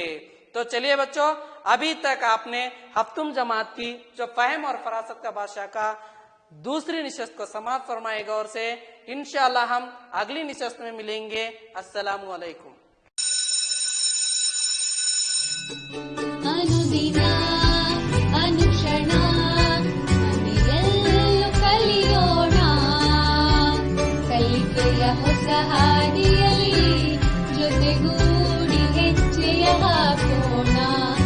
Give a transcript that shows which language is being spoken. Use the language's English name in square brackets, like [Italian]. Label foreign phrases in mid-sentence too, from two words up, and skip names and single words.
[Hindi] तो चलिए बच्चों, अभी तक आपने हफ्तुम जमात की जो फहम और फरासत का बादशाह का दूसरी निशस्त को समाप्त फरमाए गौर से। इंशाअल्लाह हम अगली निशस्त में मिलेंगे। अस्सलामु अलैकुम। [Sanskrit] अनुदिना अनुक्षण [Kannada] ನಮಿಗೆಲ್ಲೂ ಕಲಿಯೋಣ, ಕಲಿಕೆಯ ಹೊಸ ಹಾದಿಯಲ್ಲಿ ಜೊತೆಗೂಡಿ ಹೆಜ್ಜೆಯ ಹಾಕೋಣ.